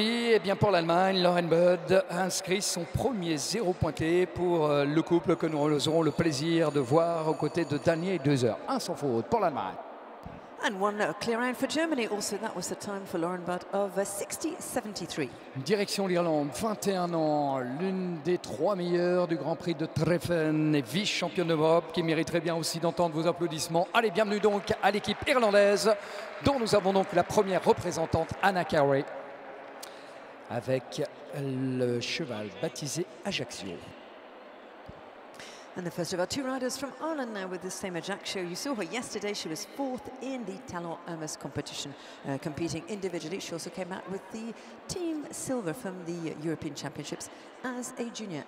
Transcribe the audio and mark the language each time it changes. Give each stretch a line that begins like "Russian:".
French: Et bien pour l'Allemagne, Lauren Budd inscrit son premier 0 pointé pour le couple que nous aurons le plaisir de voir aux côtés de Daniel Deuser. Un sans faute pour l'Allemagne.
English: And one clear out for Germany. Also, that was the time for Lauren Budd of 60.73.
French: Direction l'Irlande, 21 ans, l'une des 3 meilleures du Grand Prix de Treffen et vice-championne d'Europe, qui mériterait bien aussi d'entendre vos applaudissements. Allez, bienvenue donc à l'équipe irlandaise, dont nous avons donc la première représentante, Anna Carey, avec le cheval baptisé Ajaccio.
English: And the first of our two riders from Ireland now with the same Ajaccio. You saw her yesterday. She was 4th in the Talon Hermes competition, competing individually. She also came out with the team silver from the European Championships as a junior.